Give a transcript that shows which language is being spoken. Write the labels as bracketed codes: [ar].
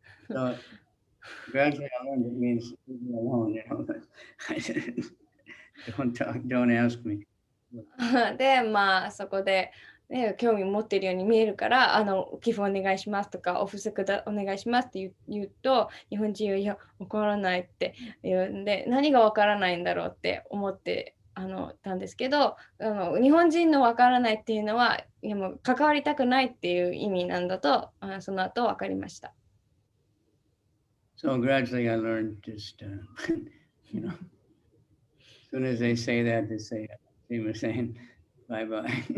[en] So gradually I learned it means leave me alone, don't ask me. [ja] で、まあ、そこで、ね、興味持っているように見えるから、寄付お願いしますとか、お布施お願いしますって言うと、日本人は、いや、わからないって言うんで、何がわからないんだろうって思ってたんですけど、日本人のわからないっていうのは、いやもう関わりたくないっていう意味なんだと、その後分かりました。 [en] So gradually I learned just, as soon as they say that, they say, saying, bye bye.